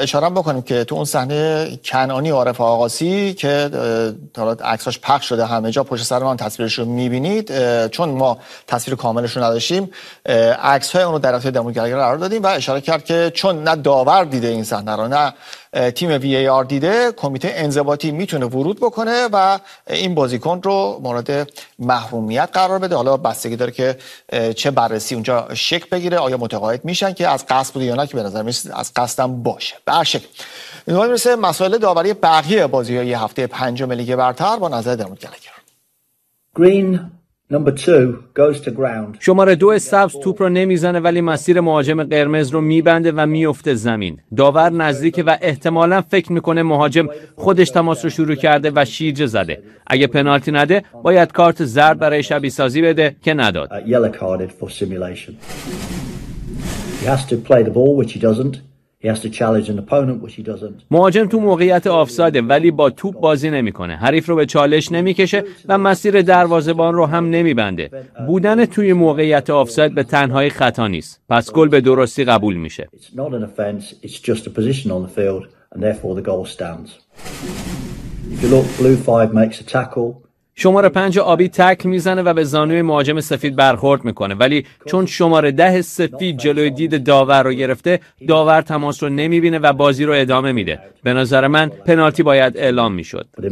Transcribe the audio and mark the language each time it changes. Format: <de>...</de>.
<fa>اشاره بکنیم که تو اون صحنه کنعانی عارف آقاسی که حالا عکساش پخش شده همه جا، پشت سر من تصویرش رو میبینید، چون ما تصویر کاملش رو نداشتیم، عکس‌های اون رو در اختیار دموکراسی قرار دادیم و اشاره کرد که چون نه داور دیده این صحنه رو نه تیم وی ای آر دیده، کمیته انضباطی میتونه ورود بکنه و این بازیکن رو مورد محرومیت قرار بده. حالا بستگی داره که چه بررسی اونجا شک بگیره، آیا متقاعد میشن که از قصد بوده یا نه، که به نظر میاد از قصدم باشه. به هر شکل این وقت میرسه مسئله داوری بقیه بازی های هفته پنجم لیگ برتر با نظر درمود گلگر.</fa> <en>Green Number 2 goes to ground.</en> <fa>شماره 2 سبز توپ رو نمیزنه ولی مسیر مهاجم قرمز رو میبنده و میفته زمین. داور نزدیکه و احتمالاً فکر میکنه مهاجم خودش تماس رو شروع کرده و شیرجه زده. اگه پنالتی نده، باید کارت زرد برای شبیه‌سازی بده که نداد.</fa> <en>Yellow carded for simulation. He has to play the ball which he doesn't. He has to challenge an opponent which he doesn't.</en> <fa>مهاجم تو موقعیت آفساید ولی با توپ بازی نمیکنه. حریف رو به چالش نمیکشه و مسیر دروازه‌بان رو هم نمیبنده. بودن توی موقعیت آفساید به تنهایی خطا نیست. پس گل به درستی قبول میشه.</fa> <en>It's not an offense, it's just a position on the field and therefore the goal stands. If you look, blue 5 makes a tackle.</en> <fa>شماره 5 آبی تکل میزنه و به زانوی مهاجم سفید برخورد میکنه، ولی چون شماره 10 سفید جلوی دید داور رو گرفته، داور تماس رو نمیبینه و بازی رو ادامه میده. به نظر من پنالتی باید اعلام میشد.</fa>